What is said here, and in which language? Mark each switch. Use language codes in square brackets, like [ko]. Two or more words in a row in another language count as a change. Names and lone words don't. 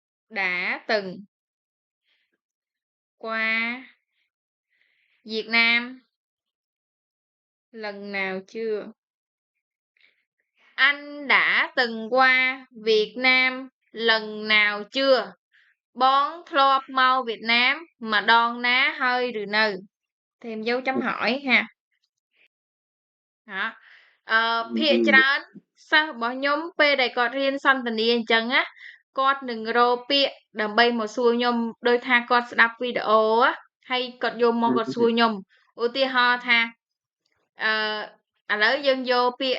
[vi] đã từng qua Việt Nam lần nào chưa? Anh đã từng qua Việt Nam lần nào chưa? Bón thlop mau Việt Nam mà đon ná hơi rừ nừ. Thêm dấu chấm hỏi ha. Đó. [km] ភាគច្រើនសិស្សរបស់ខ្ញុំពេលដែលគាត់រៀនសន្ទនាអញ្ចឹងណាគាត់នឹងរកពាក្យដើម្បីមកសួរខ្ញុំដោយថាគាត់ ស្ដាប់វីដេអូណាហើយគាត់យកមកគាត់សួរខ្ញុំឧទាហរណ៍ថាឥឡូវយើងយកពាក្យ